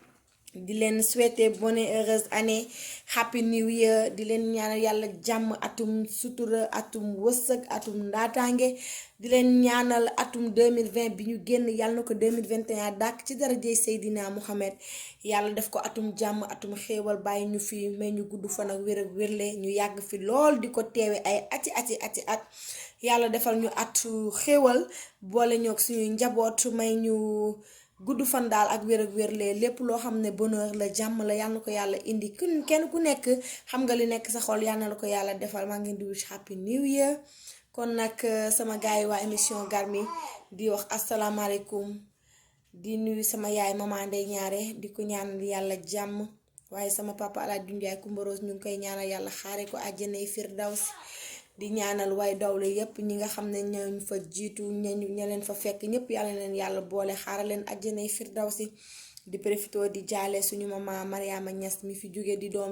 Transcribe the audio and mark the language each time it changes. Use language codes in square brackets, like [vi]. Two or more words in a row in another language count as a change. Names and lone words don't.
[wo] di leen souhaiter [fr] bonne heureuse année [en] happy new year [wo] di leen ñaanal yàlla jàmm atum sutura atum wërsëg atum ndaataange di leen ñaanal atum 2020 bi ñu génn yàlla na ko 2021 dàkk ci darajey Seydina Muhammad yàlla def ko atum jàmm atum xéewal bàyyi ñu fi may ñu gudd fan ak wér ak wérle ñu yàgg fi lool di ko teewe ay ati at yàlla defal ñu atu xéewal boole ñoog suñuy njaboot may ñu gudd fan daal ak wér ak wérle lépp loo xam ne bonheur la jàmm la yàlla na ko yàlla indi kenn ku nekk xam nga li nekk sa xol yàlla na ko yàlla defal maa ngi di [en] wish happy new year [wo] kon nag sama gars yi waa émission Garmi di wax asalaamaaleykum di nuyu sama yaay Mama Ndeye Ñaare di ko ñaanal yàlla jàmm waaye sama papa Alaaji Dundiaay Kumba Rose ñu ngi koy ñaanal yàlla xaare ko àjjanay firdaws di ñaanal way dawle yépp ñi nga xam ne ñooñ fa jiitu ña leen fa fekk ñëpp yàlla leen yàlla boole xaaral leen àjjanay firdawsi di profito di jaale suñu mama Mariama Niass mi fi jóge di doom